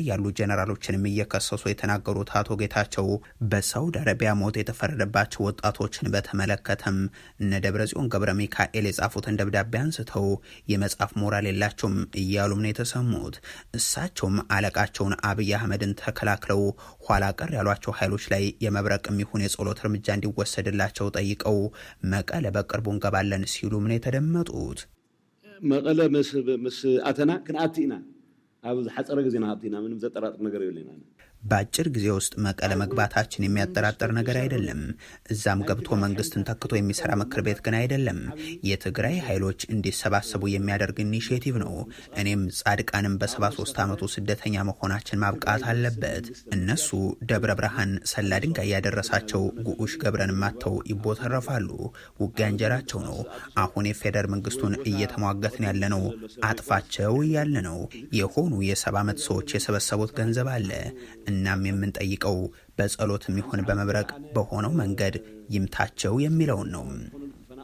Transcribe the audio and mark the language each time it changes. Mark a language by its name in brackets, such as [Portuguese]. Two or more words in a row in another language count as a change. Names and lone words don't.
[Amharic] ያሉ ጀነራሎችንም እየከሰሱ የተናገሩት አቶ ጌታቸው በሳውዲ አረቢያ ሞት የተፈረደባቸው ወጣቶችን በተመለከተም እነ ደብረ ጽዮን ገብረ ሚካኤል የጻፉትን ደብዳቤ አንስተው የመጻፍ ሞራል የላቸውም እያሉም ነው የተሰሙት። እሳቸውም አለቃቸውን አብይ አህመድን ተከላክለው ኋላ ቀር ያሏቸው ኃይሎች ላይ የመብረቅም ይሁን የጸሎት እርምጃ እንዲወሰድላቸው ጠይቀው መቀለ በቅርቡ እንገባለን ሲሉም ነው የተደመጡት። [Tigrinya] መቀለ ምስ አተና ክንአቲ ኢና አብ ሐጸረ ጊዜና አቲና [Amharic] ምንም ዘጠራጥር ነገር የለኝና በአጭር ጊዜ ውስጥ መቀለ መግባታችን የሚያጠራጥር ነገር አይደለም። እዛም ገብቶ መንግስትን ተክቶ የሚሰራ ምክር ቤት ግን አይደለም። የትግራይ ኃይሎች እንዲሰባሰቡ የሚያደርግ ኢኒሼቲቭ ነው። እኔም ጻድቃንም በ73 ዓመቱ ስደተኛ መሆናችን ማብቃት አለበት። እነሱ ደብረ ብርሃን ሰላ ድንጋይ ያደረሳቸው ጉዑሽ ገብረን ማተው ይቦተረፋሉ። ውጊያ እንጀራቸው ነው። አሁን የፌደራል መንግስቱን እየተሟገትን ያለ ነው። አጥፋቸው እያለ ነው። የሆኑ የ70 ዓመት ሰዎች የሰበሰቡት ገንዘብ አለ። እናም የምንጠይቀው በጸሎትም ይሁን በመብረቅ በሆነው መንገድ ይምታቸው የሚለውን ነው።